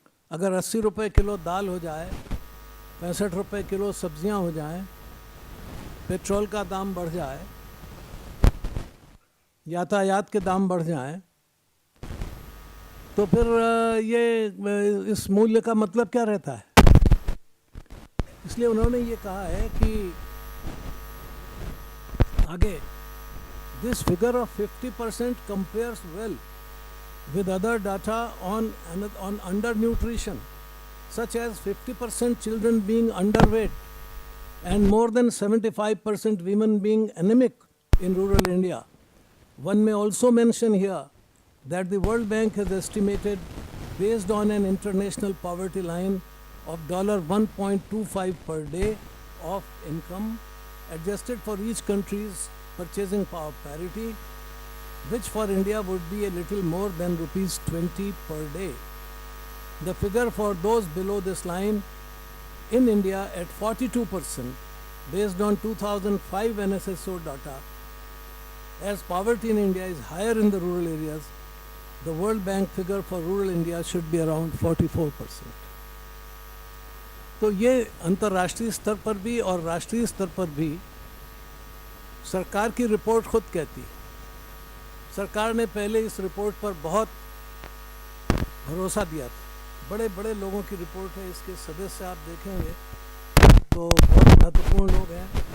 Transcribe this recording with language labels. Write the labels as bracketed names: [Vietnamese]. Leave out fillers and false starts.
[Hindi] अगर 80 रुपये किलो दाल हो जाए, 65 रुपये किलो सब्जियां हो जाएं, पेट्रोल का दाम बढ़ जाए, यातायात के दाम बढ़ जाएं, तो फिर ये इस मूल्य का मतलब क्या रहता है। इसलिए उन्होंने ये कहा है कि आगे, [English] this figure of 50% compares well with other data on undernutrition, such as 50% children being underweight and more than 75% women being anemic in rural India. One may also mention here that the World Bank has estimated, based on an international poverty line of $1.25 per day of income, adjusted for each country's purchasing power parity, which for India would be a little more than rupees 20 per day. The figure for those below this line in India at 42%, based on 2005 NSSO data. As poverty in India is higher in the rural areas, the World Bank figure for rural India should be around 44%. [Hindi] तो ये अंतर्राष्ट्रीय स्तर पर भी और राष्ट्रीय स्तर पर भी सरकार की रिपोर्ट खुद कहती है। सरकार ने पहले इस रिपोर्ट पर बहुत भरोसा दिया था। बड़े बड़े लोगों की रिपोर्ट है, इसके सदस्य आप देखेंगे तो बहुत महत्वपूर्ण लोग हैं।